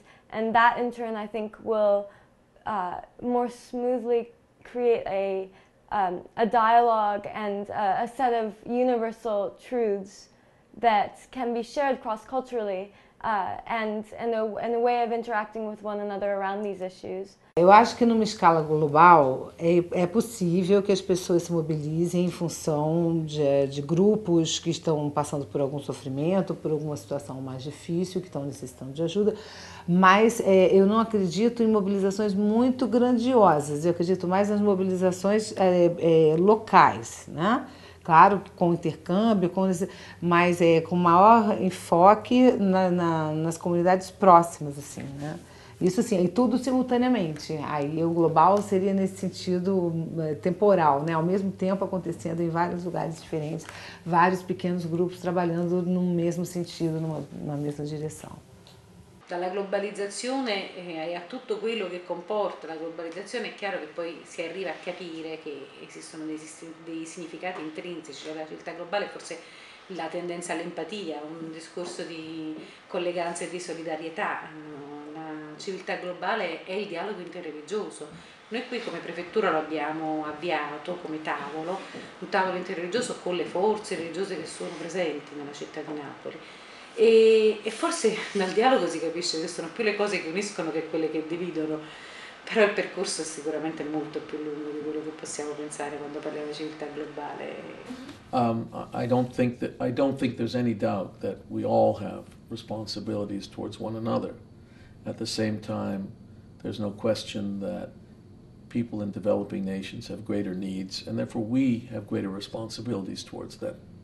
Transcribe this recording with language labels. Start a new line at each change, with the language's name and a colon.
English: And that in turn, I think, will more smoothly create a dialogue and a set of universal truths that can be shared cross-culturally and a way of interacting with one another around these issues.
Portuguese: Eu acho que numa escala global é possível que as pessoas se mobilizem em função de grupos que estão passando por algum sofrimento, por alguma situação mais difícil, que estão necessitando de ajuda, mas eu não acredito em mobilizações muito grandiosas, eu acredito mais nas mobilizações locais, né? Claro, com intercâmbio, mas com maior enfoque nas comunidades próximas, assim, né? Isso sim, e tudo simultaneamente. Aí o global seria nesse sentido temporal, né? Ao mesmo tempo acontecendo em vários lugares diferentes, vários pequenos grupos trabalhando no mesmo sentido, numa mesma direção.
Italian: Dalla globalizzazione a tutto quello che comporta la globalizzazione è chiaro che poi si arriva a capire che esistono dei significati intrinseci, cioè la civiltà globale forse la tendenza all'empatia, un discorso di colleganza e di solidarietà. La civiltà globale è il dialogo interreligioso. Noi qui come prefettura lo abbiamo avviato come tavolo, un tavolo interreligioso con le forze religiose che sono presenti nella città di Napoli. E forse dal dialogo si capisce che sono più le cose che uniscono che quelle che dividono, però il percorso è sicuramente molto più lungo di quello che possiamo pensare quando parliamo di civiltà globale.
English: I don't think there's any doubt that we all have responsibilities towards one another. At the same time, there's no question that people in developing nations have greater needs, and therefore we have greater responsibilities towards them.